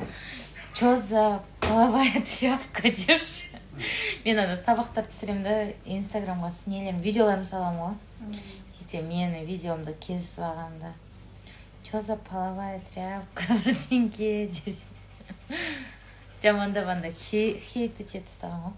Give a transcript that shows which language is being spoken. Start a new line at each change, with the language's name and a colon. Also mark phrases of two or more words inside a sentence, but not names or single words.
Russian: Чё за половая тряпка депші.
Kazakh: Мен ана сабақтар түсіремін да, инстаграмға снелем, видеоларым саламын ғой. Сөйтсе мені видеомды кесіп алғанда.
Russian: Чё за половая тряпка
Kazakh: бірдеңке деп. Жамандап хейт ете тастаған ғой.